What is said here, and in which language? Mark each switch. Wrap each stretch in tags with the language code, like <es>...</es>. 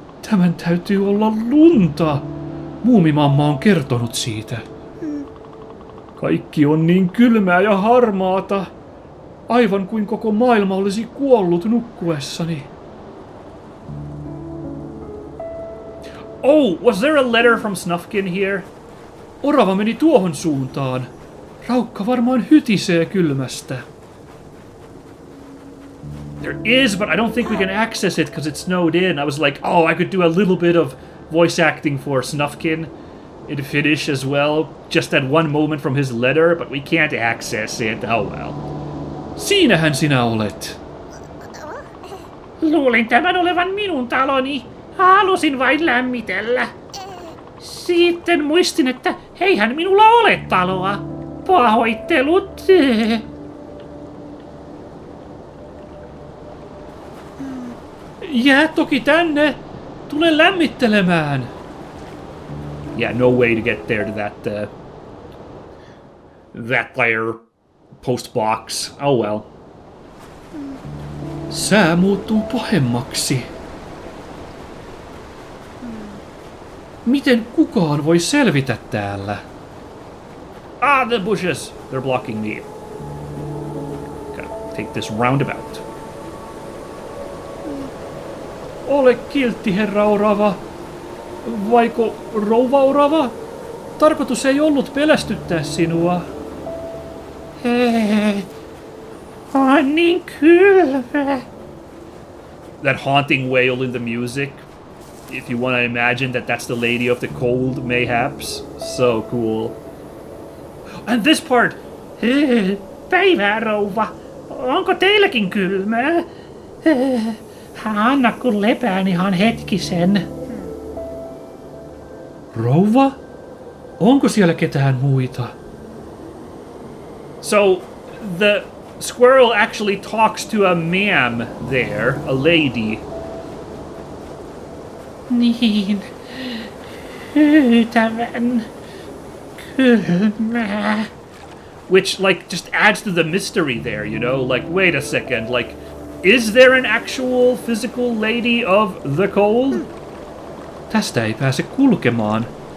<fi>Tämän täytyy olla lunta. Muumimamma on kertonut siitä. Kaikki on niin kylmää ja harmaata. Aivan kuin koko maailma olisi kuollut nukkuessani.</fi> <en>Oh, was there a letter from Snufkin here?</en> <fi>Orava meni tuohon suuntaan. Raukka varmaan hytisee kylmästä.</fi> <en>There is, but I don't think we can access it because it's snowed in. I was like, oh, I could do a little bit of voice acting for Snufkin in Finnish as well, just at one moment from his letter, but we can't access it. Oh well.</en> <fi>Siinähän sinä olet. Luulin tämän olevan minun taloni. Halusin vain lämmitellä. Sitten muistin, että eihän minulla ole taloa. Pahoittelut. Jää toki tänne. Tule lämmittelemään.</fi> <en>Yeah, no way to get there to that player post box. Oh well.</en> <fi>Sää muuttuu pahemmaksi. Miten kukaan voi selvitä täällä?</fi> <en>Ah, the bushes! They're blocking me. Gotta take this roundabout.</en> <fi>ole kiltti, herra orava. Vaiko rouva orava? Tarkoitus ei ollut pelästyttää sinua. On niin kylmä.</fi> <en>That haunting wail in the music. If you want to imagine that that's the Lady of the Cold, mayhaps. So cool. And this part.</en> <fi>Päivää, rouva. Onko teilläkin kylmää? Anna kun lepään ihan hetkisen. Rouva? Onko siellä ketään muita?</fi> <en>So, the squirrel actually talks to a ma'am there, a lady.</en> <fi>Niin. Hyytävän kylmää.</fi> <en>Which, like, just adds to the mystery there, you know? Like, wait a second, like, is there an actual physical lady of the cold?</en> <fi>Tästä ei pääse kulkemaan.</fi>